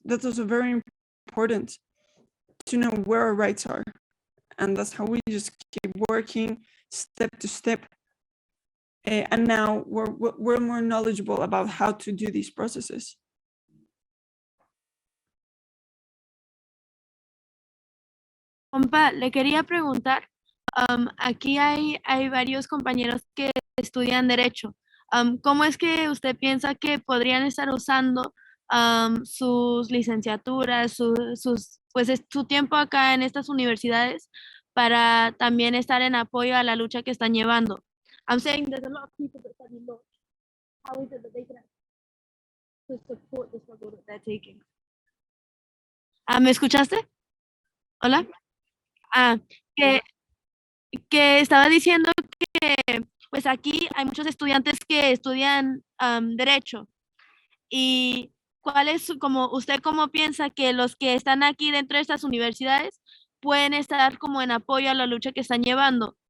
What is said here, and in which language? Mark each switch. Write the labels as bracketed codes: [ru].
[en] That's also very important, to know where our rights are. And that's how we just keep working step to step. And now we're more knowledgeable about how to do these processes. [es] Compa, le quería preguntar, aquí hay varios compañeros que estudian Derecho. ¿Cómo es que usted piensa que podrían estar usando sus licenciaturas, su tiempo acá en estas universidades para también estar en apoyo a la lucha que están llevando? [en] I'm saying there's a lot of people that study law. How is it that they can to support the struggle that they're taking? [es] ¿Me escuchaste? Hola. Que estaba diciendo que pues aquí hay muchos estudiantes que estudian Derecho. ¿Y cuál es, usted cómo piensa que los que están aquí dentro de estas universidades pueden estar como en apoyo a la lucha que están llevando?